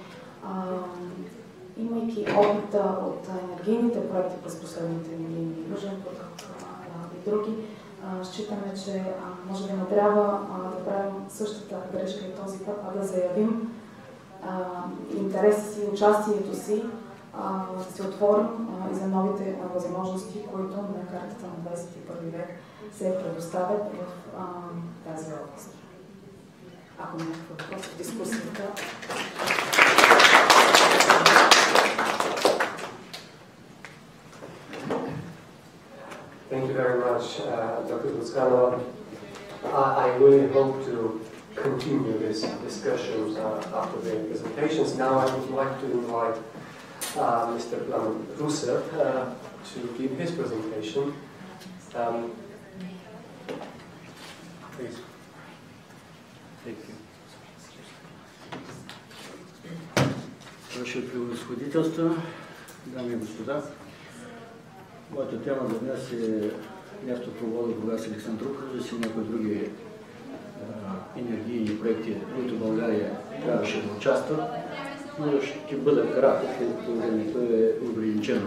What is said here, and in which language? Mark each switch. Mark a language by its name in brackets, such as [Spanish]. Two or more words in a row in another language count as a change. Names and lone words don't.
[Bulgarian] имайки опита от енергийните проекти през последните години, Южен поток и други, считаме, че може би не трябва да правим същата грешка и този път, а да заявим интереса си, участието си, да се отворим и за новите възможности, които на картата на 21 век се предоставят в тази област. Ако не е въпрос в дискусията. [English] Thank you very much, Dr. Buscano. I really hope to continue this discussions after the presentations. Now I would like to invite Mr. Rusev to give his presentation. Please. Thank you. [Bulgarian] Ваше превъзходителство, дами и господа, моята тема за днес е нефтопровода Бургас-Александруполис и някои други енергийни проекти, в които България трябваше да участва, но ще бъда кратък, тъй като времето е ограничено.